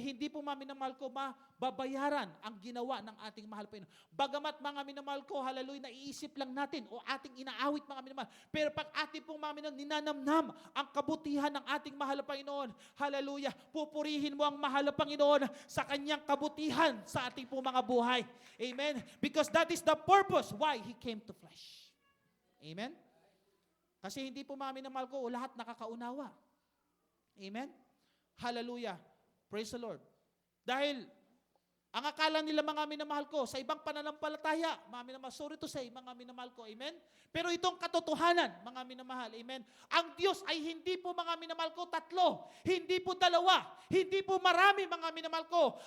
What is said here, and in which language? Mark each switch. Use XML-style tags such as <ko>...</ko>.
<tl>Hindi po mga minamahal ko mababayaran ang ginawa ng ating mahal Panginoon. Bagamat mga minamahal ko, hallelujah, naiisip lang natin o ating inaawit mga minamahal. Pero pag ating pong mga minamahal, ninanamnam ang kabutihan ng ating mahal Panginoon, hallelujah, pupurihin mo ang mahal Panginoon sa kanyang kabutihan sa ating pong mga buhay. Amen?</tl> <en>Because that is the purpose why He came to flesh. Amen?</en> <tl>Kasi hindi po mga minamahal ko, lahat nakakaunawa. Amen? Hallelujah.</tl> <en>Praise the Lord.</en> <tl>Dahil, ang akala nila mga minamahal ko, sa ibang pananampalataya, mga minamahal,</tl> <en>sorry to say,</en> <tl>mga minamahal ko, amen? Pero itong katotohanan, mga minamahal, amen? Ang Diyos ay hindi po mga minamahal ko tatlo, hindi po dalawa, hindi po marami mga minamahal ko.</tl>